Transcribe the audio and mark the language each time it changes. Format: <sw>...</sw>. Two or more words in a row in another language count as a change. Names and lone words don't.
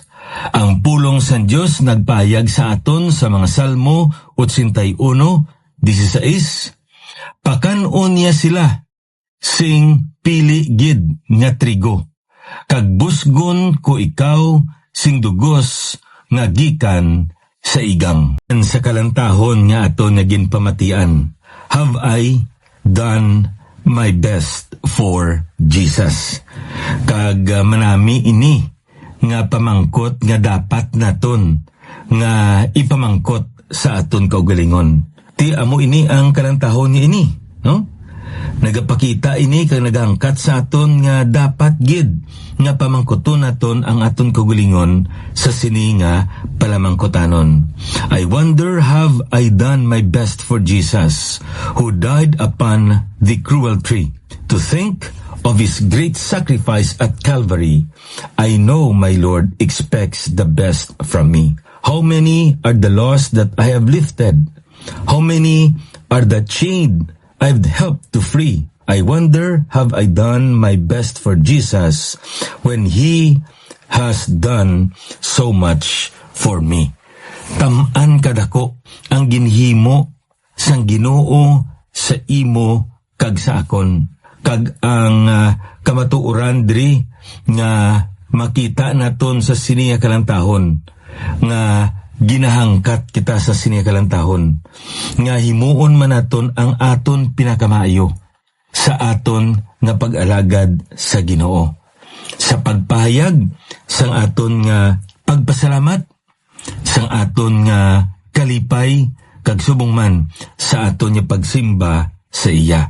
<hil>Ang pulong sa Diyos nagpahayag sa aton sa mga Salmo 81:16. Pakanon niya sila, sing pili gid nga trigo. Kag busgon ko ikaw, sing dugos nga gikan sa igang. Sa kalantahon nga aton nga ginpamatian,</hil> <en>have I done my best for Jesus?</en> <hil>Kag manami ini nga pamangkot nga dapat naton nga ipamangkot sa aton kaugalingon. Ti amo ini ang kalantahon ni ini, no? Nagapakita ini kag nagangkat sa aton nga dapat gid nga pamangkoton naton ang aton kaugalingon sa sini nga palamangkotanon.</hil> <en>I wonder, have I done my best for Jesus, who died upon the cruel tree? To think of His great sacrifice at Calvary, I know my Lord expects the best from me. How many are the lost that I have lifted? How many are the chained I've helped to free? I wonder, have I done my best for Jesus when He has done so much for me?</en> <hil>Tamaan kadako ang ginhimo sang Ginoo sa imo kag sa akon. Kag ang kamatuoran diri nga makita naton sa siniya kalantahon nga ginahangkat kita sa siniya kalantahon nga himuon man naton ang aton pinakamaayo sa aton nga pag-alagad sa Ginoo, sa pagpahayag sang aton nga pagpasalamat, sang aton nga kalipay kag subong man sa aton nga pagsimba sa iya.</hil>